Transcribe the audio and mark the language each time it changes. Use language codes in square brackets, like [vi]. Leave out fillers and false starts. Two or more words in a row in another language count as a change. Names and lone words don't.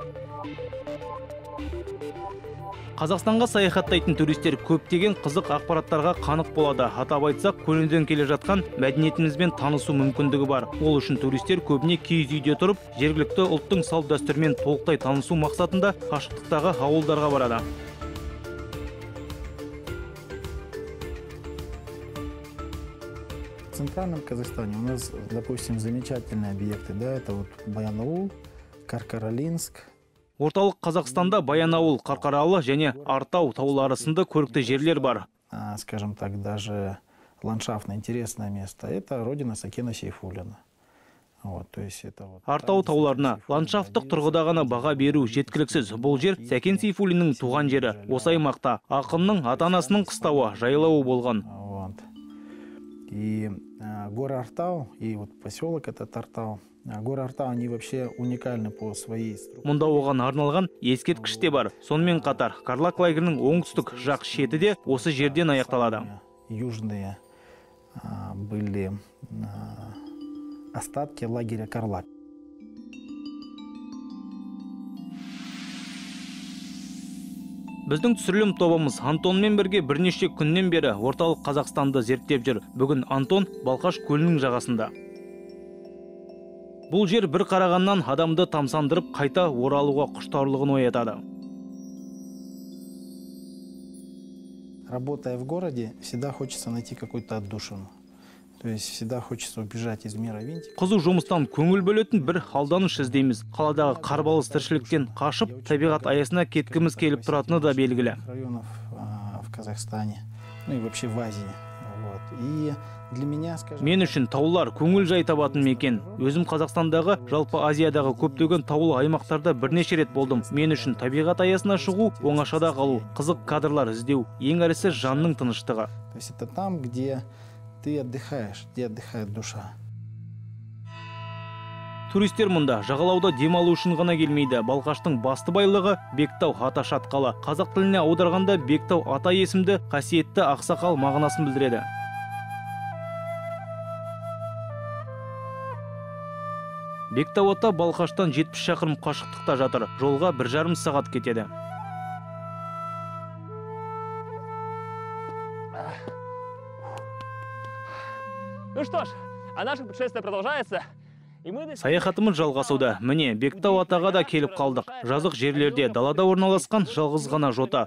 [kk] Қазақстанға саяхаттайтын туристер көптеген қызық ақпараттарға қанық болады. Атап айтсақ, көнеден келе жатқан мәдениетімізбен танысу мүмкіндігі бар. Ол үшін туристер көбіне киіз үйде тұрып, жергілікті ұлттың салт дәстүрімен толықтай танысу мақсатында қашықтықтағы ауылдарға барады. [ru] В центральном Казахстане у нас, допустим, замечательные объекты. Да, это вот Баянауыл, Каркаралинск. [kk] Орталық Қазақстанда Баянауыл, Қарқаралы және Артау таулары сынды көрікті жерлер бар. [ru] Скажем так, даже ландшафтно интересное место. Это родина Сәкен Сейфуллина. [kk] Артау тауларына ландшафттық тұрғыда ғана баға беру жеткіліксіз. Бұл жер Сәкен Сейфуллиннің туған жері. Осы аймақта ақынның ата-анасының қыстауы, жайлауы болған. [ru] И горы Артау, и вот поселок этот Артау. Горы Артау, они вообще уникальны по своей структуре. [kk] Мұнда оған арналған ескерткіш те бар. Сонымен қатар Қарлақ лагерінің оңтүстік жақ шеті де осы жерден аяқталады. [ru] Южные были остатки лагеря Карлак. [kk] Біздің түсірілім тобымыз Антонмен бірге бірнеше күннен бері орталық Қазақстанды зерттеп жүр. Бүгін Антон Балқаш көлінің жағасында. Бұл жер бір қарағаннан адамды тамсандырып қайта оралуға құштарлығын оятады. [ru] Работая в городе, всегда хочется найти какую-то отдушину. То есть всегда хочется убежать из мира винтика. [kk] Қызу жұмыстан көңіл бөлетін бір алданыш іздейміз. Қаладағы қарбалыс тіршіліктен қашып, табиғат аясына кеткіміз келіп тұратыны да белгілі. [ru] Районов в Казахстане, ну и вообще в Азии. И для меня, скажем, [kk] мен үшін таулар көңіл жай табатын мекен. Өзім Қазақстандағы, жалпы Азиядағы көптеген таулы аймақтарда бірнеше рет болдым. Мен үшін табиғат аясына шығу, оңашада қалу, қызық кадрлар іздеу, ең әрісі жанның тыныштығы. [ru] То есть это там, где ты отдыхаешь, где отдыхает душа. [kk] Туристер мұнда жағалауда демалу үшін ғана келмейді. Балқаштың басты байлығы Бектау ата шатқалы. Қазақ тіліне аударғанда Бектау ата есімді қасиетті ақсақал мағынасын білдіреді. Бектау ата Балқаштан 70 шақырым қашықтықта жатыр. Жолға 1,5 сағат кетеді. [ru] Ну что ж, а наше путешествие продолжается. [kk] Саяхатымыз жалғасуда. Міне, Бектау атаға да келіп қалдық. Жазық жерлерде далада орналасқан жалғыз ғана жота.